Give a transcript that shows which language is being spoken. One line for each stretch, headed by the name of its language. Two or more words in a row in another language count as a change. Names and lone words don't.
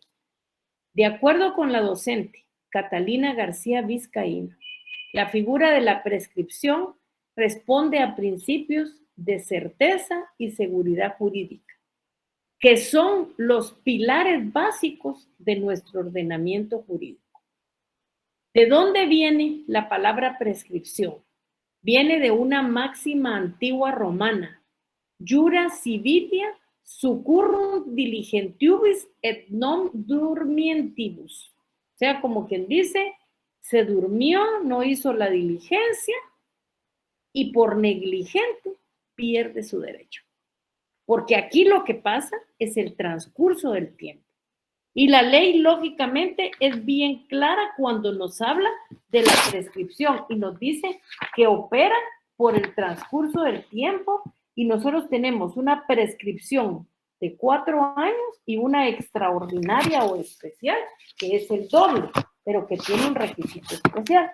Spanish: De acuerdo con la docente Catalina García Vizcaíno, la figura de la prescripción responde a principios de certeza y seguridad jurídica, que son los pilares básicos de nuestro ordenamiento jurídico. ¿De dónde viene la palabra prescripción? Viene de una máxima antigua romana,
Latin: jura civilia succurrunt diligentibus et non durmientibus.
Spanish: O sea, como quien dice, se durmió, no hizo la diligencia y por negligente pierde su derecho. Porque aquí lo que pasa es el transcurso del tiempo. Y la ley, lógicamente, es bien clara cuando nos habla de la prescripción y nos dice que opera por el transcurso del tiempo y nosotros tenemos una prescripción de 4 años y una extraordinaria o especial, que es el doble, pero que tiene un requisito especial.